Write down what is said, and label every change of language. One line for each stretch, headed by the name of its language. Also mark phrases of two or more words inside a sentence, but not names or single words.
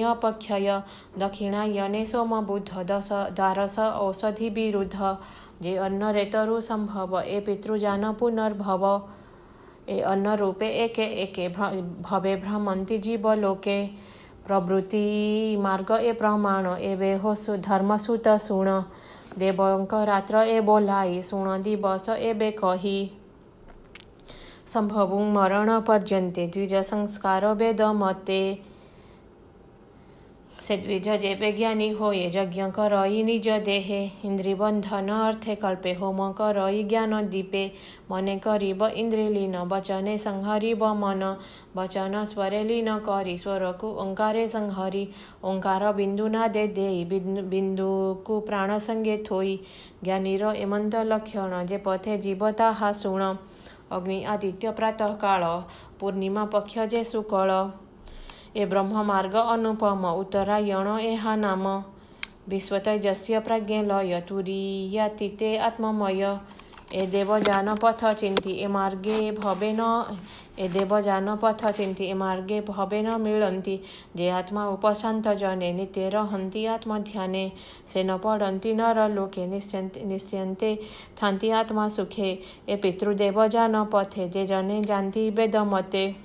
Odia: ଅପକ୍ଷୟ ଦକ୍ଷିଣାୟନେ ସୋମ ବୁଧ ଦ୍ୱାରସ ଔଷଧି ବିରୁଦ୍ଧ ଜେ ଅନ୍ନ ରେତରୁ ସମ୍ଭବ ଏ ପିତୃଜାନ ପୁନର୍ଭବ ଏ ଅନ୍ନ ରୂପେ ଏକେ ଭବେ ଭ୍ରମନ୍ତୀ ଜୀବ ଲୋକେ ପ୍ରବୃତ୍ତି ମାର୍ଗ ଏ ପ୍ରମାଣ ଏ ବେହୋ ଧର୍ମସୁତ ଶୁଣ ଦେବଙ୍କ ରାତ୍ର ଏ ବୋଲାଇ ଶୁଣ ଦିବସ ଏ ବେ କହି ସମ୍ଭବୁ ମରଣ ପର୍ଯ୍ୟନ୍ତେ ଦ୍ୱିଜ ସଂସ୍କାର ବେଦ ମତେ ସେ ଦ୍ୱିଜ ଜେବେ ଜ୍ଞାନୀ ହୋଏ ଯଜ୍ଞ କରଇ ନିଜ ଦେହେ ଇନ୍ଦ୍ରି ବନ୍ଧନ ଅର୍ଥେ କଳ୍ପେ ହୋମ କରଇ ଜ୍ଞାନ ଦୀପେ ମନେ କରିବ ଇନ୍ଦ୍ରି ଲୀନ ବଚନେ ସଂହରିବ ମନ ବଚନ ସ୍ୱରେ ଲୀନ କରୀ ସ୍ୱରକୁ ଓଁକାରେ ସଂହରୀ ଓଁକାର ବିନ୍ଦୁ ନାଦେ ଦେଈ ବିନ୍ଦୁକୁ ପ୍ରାଣ ସଙ୍ଗେ ଥୋଈ ଜ୍ଞାନୀର ଏମନ୍ତ ଲକ୍ଷଣ ଜେ ପଥେ ଜୀବ ତାହା ଶୁଣ ଅଗ୍ନି ଆଦିତ୍ୟ ପ୍ରାତଃ କାଳ ପୂର୍ଣ୍ଣିମା ପକ୍ଷ ଜେ ଶୁକ୍ଳ ଏ ବ୍ରହ୍ମ ମାର୍ଗ ଅନୁପମ ଉତ୍ତରାୟଣ ଏହା ନାମ ବିଶ୍ୱତୈଜସ୍ୟ ପ୍ରାଜ୍ଞ ଲୟ ତୁରୀୟାତୀତେ ଆତ୍ମମୟ ଏ ଦେବଜାନ ପଥ ଚିନ୍ତୀ ଏ ମାର୍ଗେ ଭବେ ନ ମିଳନ୍ତି ଜେ ଆତ୍ମା ଉପଶାନ୍ତ ଜନେ ନିତ୍ୟ ରହନ୍ତି ଆତ୍ମଧ୍ୟାନେ ସେ ନ ପଡ଼ନ୍ତି ନର ଲୋକେ ନିଶ୍ଚୟନ୍ତେ ଥାନ୍ତି ଆତ୍ମା ସୁଖେ ଏ ପିତୃଦେବଜାନ ପଥେ ଜେ ଜନେ ଜାନତୀ ବେଦ ମତେ